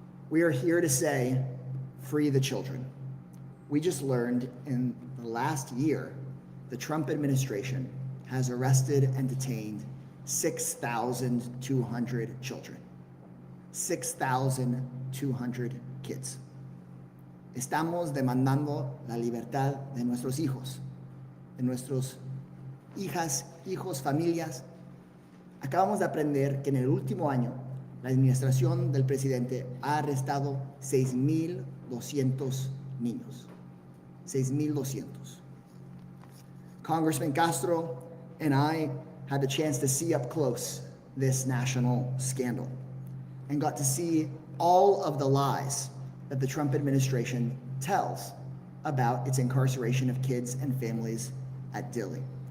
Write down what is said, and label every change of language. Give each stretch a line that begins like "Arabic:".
English: We are here to say, free the children. We just learned in the last year, the Trump administration has arrested and detained 6,200 children. 6,200 kids.
Spanish: Estamos demandando la libertad de nuestros hijos, de nuestras hijas, hijos, familias. Acabamos de aprender que en el último año la administración del presidente ha arrestado 6,200 niños. 6,200.
English: Congressman Castro and I had the chance to see up close this national scandal and got to see all of the lies that the Trump administration tells about its incarceration of kids and families at Dilley.